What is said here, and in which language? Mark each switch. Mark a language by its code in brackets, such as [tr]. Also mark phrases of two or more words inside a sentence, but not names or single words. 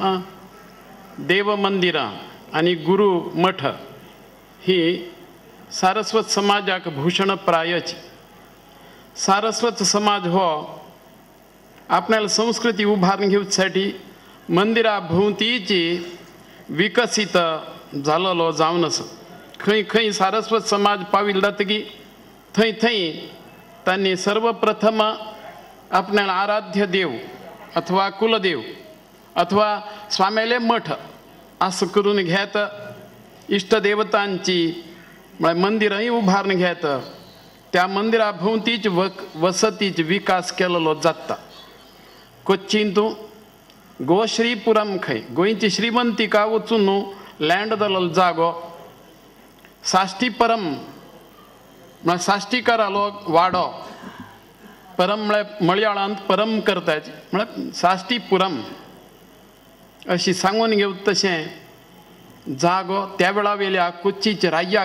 [kok] देवमंदिर आणि गुरु मठ ही सारस्वत समाजाक भूषण प्रायच. सारस्वत समाज हो आपल्याला संस्कृती उभारून घेवसाठी मंदिरा भोवतीची विकसित झालेलो जावन आसा. खंय खंय सारस्वत समाज पाविल्लो जातकी थंय थंय त्यांनी सर्वप्रथम आपल्याला आराध्य देव अथवा कुलदेव अथवा स्वाम्याले मठ असं करून घेत इष्टदेवतांची मंदिरही उभारून घेत त्या मंदिरा भोवतीच वसतीच विकास केलेलो जाता. कोच्चीन तूं गोश्रीपुरम खंय गोंयची श्रीमंतिका वचून न्हू लँड जालो जागो साश्टीपरम म्हळ्यार साश्टीकारालो वाडो परम म्हळ्यार मळयाळांत परम करतात म्हळ्यार साश्टीपुरम अशी सांगून घेवं तशें जागो त्या वेळा वेल्या कोच्चीच्या राज्या